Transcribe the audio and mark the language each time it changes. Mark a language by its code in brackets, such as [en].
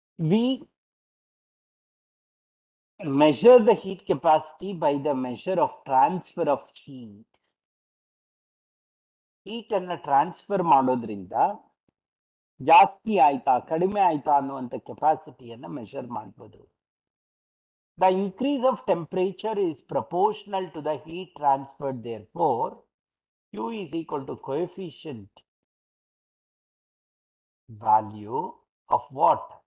[en] We measure the heat capacity by the measure of transfer of heat. [kn] Heat ಅನ್ನು transfer ಮಾಡೋದ್ರಿಂದ ಜಾಸ್ತಿ ಆಯ್ತಾ ಕಡಿಮೆ ಆಯ್ತಾ ಅನ್ನುವಂಥ ಕೆಪಾಸಿಟಿಯನ್ನು ಮೆಷರ್ ಮಾಡ್ಬೋದು. [en] The increase of temperature is proportional to the heat transferred. Therefore, Q is equal to coefficient value of what?